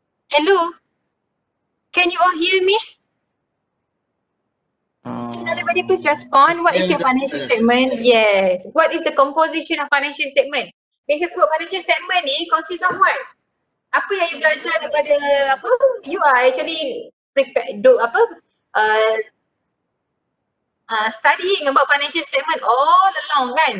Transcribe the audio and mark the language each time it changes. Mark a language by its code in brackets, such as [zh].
[en] Hello? Can you all hear me? Can everybody please respond? What is your financial statement? Yes. What is the composition of financial statement? Biasa sebut financial statement ni consists of what? [ms] Apa yang you belajar daripada apa? [en] You are actually uh, studying about financial statement all along kan?